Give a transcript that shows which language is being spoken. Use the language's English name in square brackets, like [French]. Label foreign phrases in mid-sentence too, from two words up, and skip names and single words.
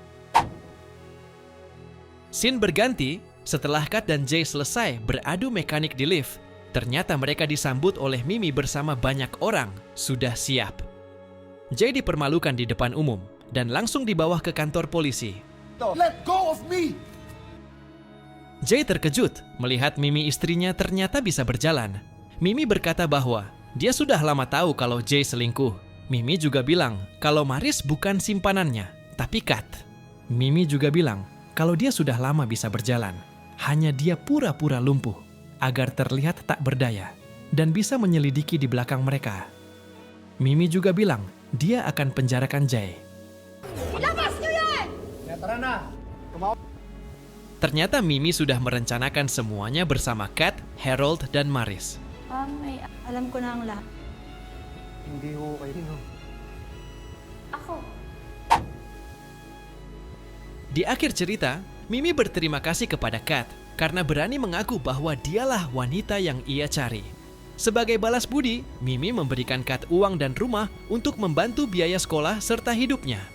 [Indonesian] Scene berganti setelah Kat dan Jay selesai beradu mekanik di lift. Ternyata mereka disambut oleh Mimi bersama banyak orang sudah siap. Jay dipermalukan di depan umum dan langsung dibawa ke kantor polisi. [English] Let go of me! [Indonesian] Jay terkejut melihat Mimi istrinya ternyata bisa berjalan. Mimi berkata bahwa dia sudah lama tahu kalau Jay selingkuh. Mimi juga bilang kalau Maris bukan simpanannya, tapi Kat. Mimi juga bilang kalau dia sudah lama bisa berjalan. Hanya dia pura-pura lumpuh agar terlihat tak berdaya dan bisa menyelidiki di belakang mereka. Mimi juga bilang dia akan penjarakan Jay. Ternyata Mimi sudah merencanakan semuanya bersama Kat, Harold, dan Maris. [Filipino] Alam ko na ang lahat. Hindi ho kayo, no? Ako. [Indonesian] Di akhir cerita, Mimi berterima kasih kepada Kat karena berani mengaku bahwa dialah wanita yang ia cari. Sebagai balas budi, Mimi memberikan Kat uang dan rumah untuk membantu biaya sekolah serta hidupnya.